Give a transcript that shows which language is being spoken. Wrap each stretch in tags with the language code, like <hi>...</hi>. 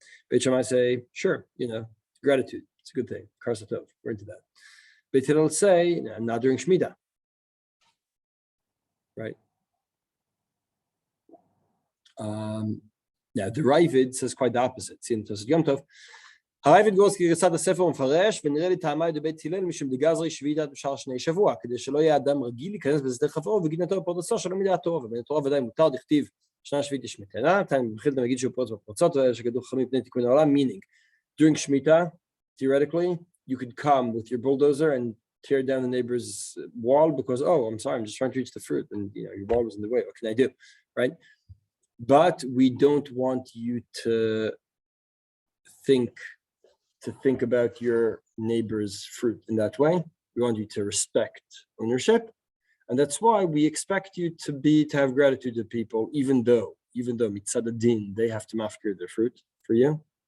<en>Beit Shammai say, sure, gratitude, it's a good thing. Karsatov, we're into that. Beit Hillel say, not during Shmita, right? Now the Ravid says quite the opposite. See in Tosfot Yom Tov.</en> <he>הרייבד גורס כגרסת הספר ומפרש, ונראה לי טעמי דבית הלל משום דגזרי שביתת בשאר שני שבוע, כדי שלא יהיה אדם רגיל להיכנס בשדה חברו וגינתו בפרדסו שלא מדעתו, ובן התורה ודאי מותר דכתיב שנה שביעית יש מתנה, מתחיל להגיד שהוא פרוץ בפרצות, שכתוב חכמים פני תיקון העולם,</he> <en>meaning, during Shmita, theoretically, you could come with your bulldozer and tear down the neighbor's wall because, oh, I'm sorry, I'm just trying to reach the fruit, and your wall was in the way, what can I do, right? But we don't want you to think about your neighbor's fruit in that way. We want you to respect ownership, and that's why we expect you to have gratitude to people, even though mitzad adin they have to mafkir their fruit for you.</en>